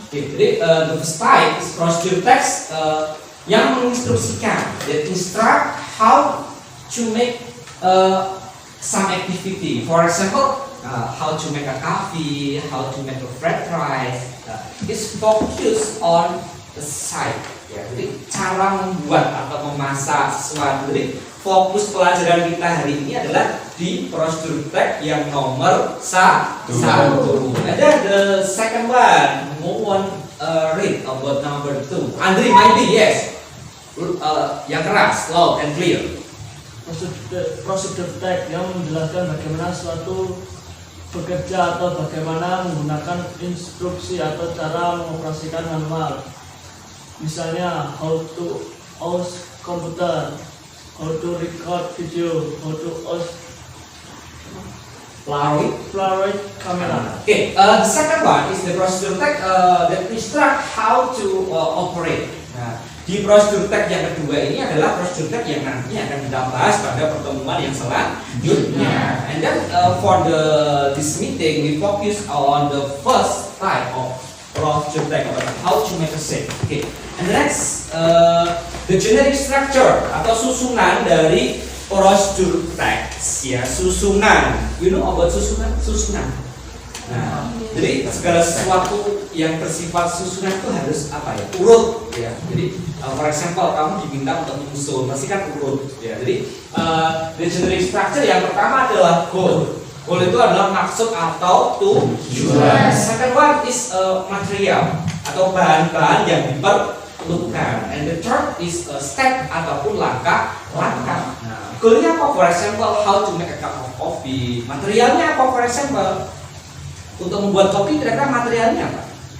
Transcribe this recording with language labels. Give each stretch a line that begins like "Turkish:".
Indonesian: Oke, jadi
English: the first type is procedure text
Indonesian: yang menginstruksikan,
English: that instruct how to make some activity. For example, how to make a coffee, how to make a fried rice. It's focused on the side.
Indonesian: Ya, jadi cara membuat atau memasak sesuatu. Jadi fokus pelajaran kita hari ini adalah di procedure text yang nomor 1.
English: And then the second one, who want read about number 2? Andri, maybe yes.
Indonesian: Yang keras,
English: loud and clear.
Indonesian: Prosedur teks yang menjelaskan bagaimana suatu bekerja atau bagaimana menggunakan instruksi atau cara mengoperasikan manual. Misalnya,
English: how to use komputer, how to record video, how to use Polaroid camera. Okay, the second one is the procedure text that instruct how to operate.
Indonesian: Nah, di procedure text yang kedua ini adalah procedure text yang nanti akan kita bahas pada pertemuan yang selanjutnya.
English: And then for this meeting we focus on the first type of procedure text, how to make a shape. Okay, and the next the generic structure
Indonesian: atau susunan dari
English: procedure text, ya, susunan. You know about susunan?
Indonesian: Nah, jadi segala sesuatu yang bersifat susunan itu harus apa ya? Urut, ya. Jadi,
English: for example,
Indonesian: kamu diminta untuk menyusun, pasti kan urut, ya. Jadi,
English: the generic structure
Indonesian: yang pertama adalah goal. Goal itu adalah maksud atau tujuan.
English: Second one is material
Indonesian: atau bahan-bahan yang diperlukan.
English: And the third is step
Indonesian: ataupun langkah-langkah. Nah, goalnya apa?
English: For example, how to make a cup of coffee.
Indonesian: Materialnya apa?
English: For example,
Indonesian: untuk membuat kopi kira-kira materialnya apa?